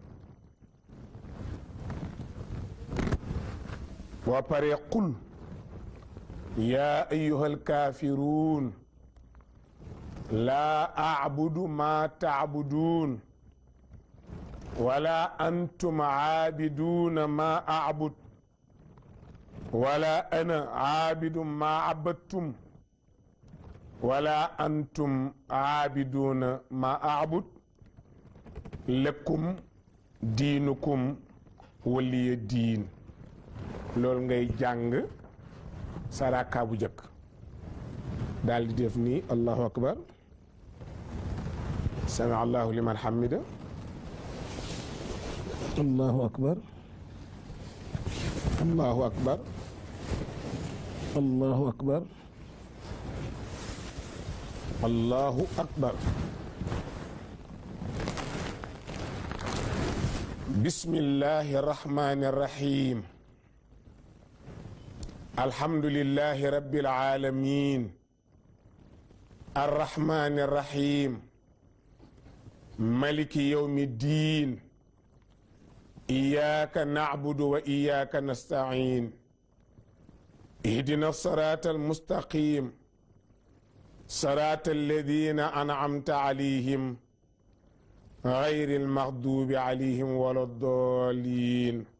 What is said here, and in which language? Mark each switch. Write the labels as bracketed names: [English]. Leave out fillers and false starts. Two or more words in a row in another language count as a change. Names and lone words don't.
[Arabic] وبري قل يا أيها الكافرون لا أعبد ما تعبدون ولا أنتم عابدون ما أعبد ولا أنا عابد ما عبدتم ولا أنتم عابدون ما أعبد لكم دينكم ولي دين [Wolof] loolu ngay jàng saraka bu jëkk daal di def nii [Arabic] الله أكبر سمع الله لمن حمده الله أكبر الله أكبر الله أكبر الله أكبر بسم الله الرحمن الرحيم الحمد لله رب العالمين الرحمن الرحيم مالك يوم الدين إياك نعبد وإياك نستعين اهدنا الصراط المستقيم صراط الذين أنعمت عليهم غير المغضوب عليهم ولا الضالين